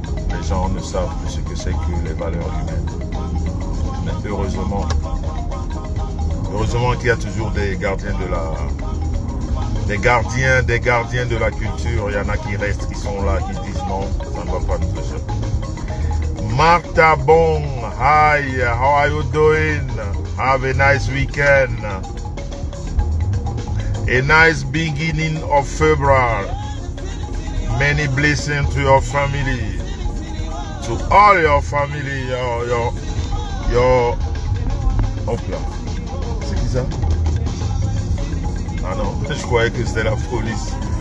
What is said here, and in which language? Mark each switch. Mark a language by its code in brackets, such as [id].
[fr] Les gens ne savent plus ce que c'est que les valeurs humaines. Mais heureusement qu'il y a toujours des gardiens des gardiens de la culture. Il y en a qui restent, qui sont là, qui disent non, ça ne va pas nous échapper. [en] Martha Bong, hi, how are you doing? Have a nice weekend. A nice beginning of February. Many blessings to your family, to all your family, your... [fr] Hop là. C'est qui ça? Ah non, je croyais que c'était la police.